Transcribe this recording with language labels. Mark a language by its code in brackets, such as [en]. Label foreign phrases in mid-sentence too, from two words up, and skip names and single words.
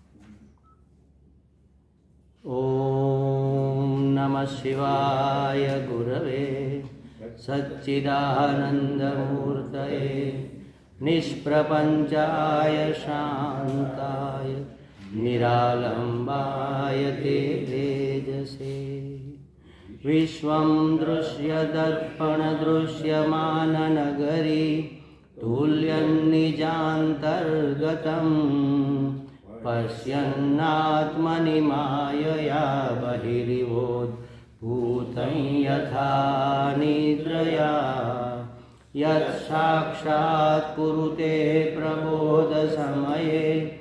[sa] ॐ नमः शिवाय गुरवे सच्चिदानन्दमूर्तये निष्प्रपञ्चाय शान्ताय निरालम्बाय ते तेजसे विश्वं दृश्यदर्पण दृश्यमाननगरी तुल्यन्निजान्तर्गतं पश्यन्नात्मनि मायया बहिरिवोद्भूतं यथा निद्रया यत् साक्षात् कुरुते प्रबोधसमये